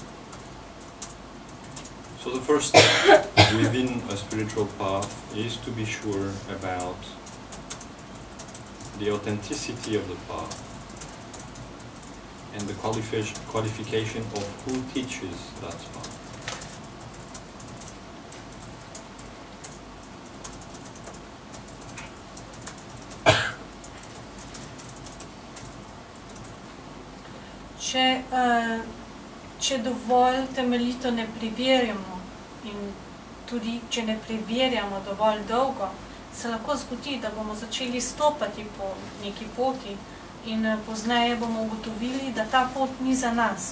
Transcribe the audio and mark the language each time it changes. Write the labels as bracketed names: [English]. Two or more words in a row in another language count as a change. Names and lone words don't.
[English] So the first step within a spiritual path is to be sure about the authenticity of the path and the qualification of who teaches that path. [Slovenian] Če dovolj temeljito ne preverjamo in tudi če ne preverjamo dovolj dolgo, se lahko zgodi, da bomo začeli stopati po neki poti in pozneje bomo ugotovili, da ta pot ni za nas.